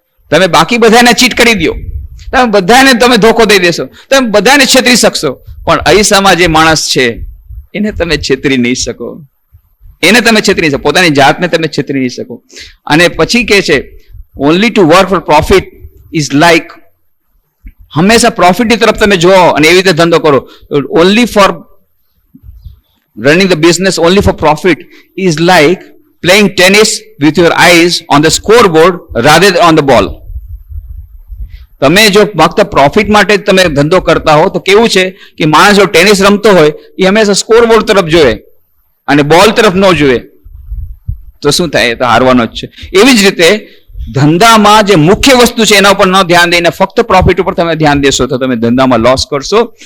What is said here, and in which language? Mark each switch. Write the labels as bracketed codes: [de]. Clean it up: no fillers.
[gu] તમે બાકી બધાને ચીટ કરી દો, તમે બધાને તમે ધોકો દઈ દેશો, તમે બધાને છેતરી શકશો, પણ અહીસામાં જે માણસ છે એને તમે છેતરી નહીં શકો. એને તમે છેતરી શકો, પોતાની જાતને તમે છેતરી નહીં શકો. અને પછી કહે છે [en] only to work for profit is like, [gu] હંમેશા પ્રોફિટની તરફ તમે જો અને એવી રીતે ધંધો કરો. [en] Only for running the business only for profit is like playing tennis with your eyes on the scoreboard rather than on the ball. [gu] તમે જો ફક્ત પ્રોફિટ માટે તમે ધંધો કરતા હો તો કેવું છે કે માણસ જો ટેનિસ રમતો હોય એ હંમેશા સ્કોરબોર્ડ તરફ જોવે અને બોલ તરફ ન જોવે તો શું થાય? એ તો હારવાનો જ છે. એવી જ રીતે ધંધામાં જે મુખ્ય વસ્તુ છે એના ઉપર ન ધ્યાન દઈને ફક્ત પ્રોફિટ ઉપર તમે ધ્યાન દેશો તો તમે ધંધામાં લોસ કરશો.